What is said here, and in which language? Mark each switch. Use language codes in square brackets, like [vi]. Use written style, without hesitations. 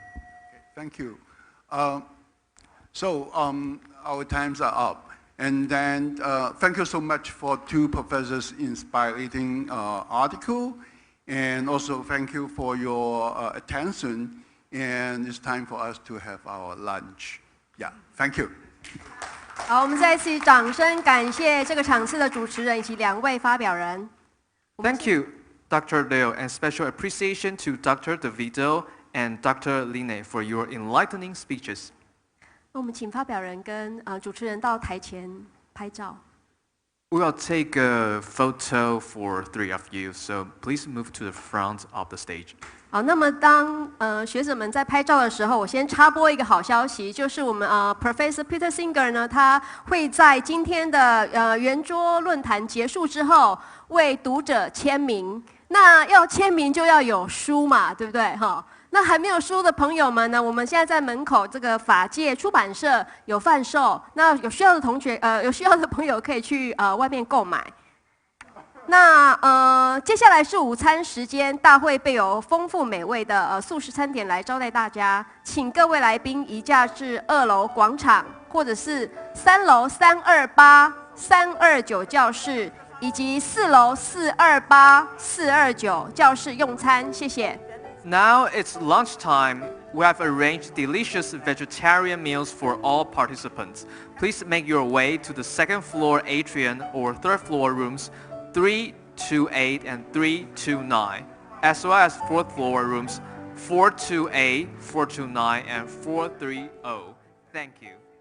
[en] Okay, thank you. So our times are up. And then thank you so much for two professors' inspiring article. And also thank you for your attention. And it's time for us to have our lunch. Yeah, thank you. [zh] 好，我们再次掌声感谢这个场次的主持人以及两位发表人。 [en] Thank you, Dr. Liu, and special appreciation to Dr. DeVito and Dr. Line for your enlightening speeches. [zh] 那我们请发表人跟主持人到台前拍照。 [en] We will take a photo for three of you, so please move to the front of the stage. [zh] 好，那么当学者们在拍照的时候，我先插播一个好消息，就是我们Professor Peter Singer 呢，他会在今天的圆桌论坛结束之后为读者签名。那要签名就要有书嘛，对不对？哈。那还没有书的朋友们呢，我们现在在门口这个法界出版社有贩售，那有需要的同学有需要的朋友可以去外面购买。那接下来是午餐时间，大会备有丰富美味的素食餐点来招待大家，请各位来宾移驾至2楼广场，或者是3楼328、329教室，以及4楼428、429教室用餐，谢谢。 [en] Now it's lunchtime. We have arranged delicious vegetarian meals for all participants. Please make your way to the second floor atrium or third floor rooms 328 and 329, as well as fourth floor rooms 428, 429, and 430. Thank you.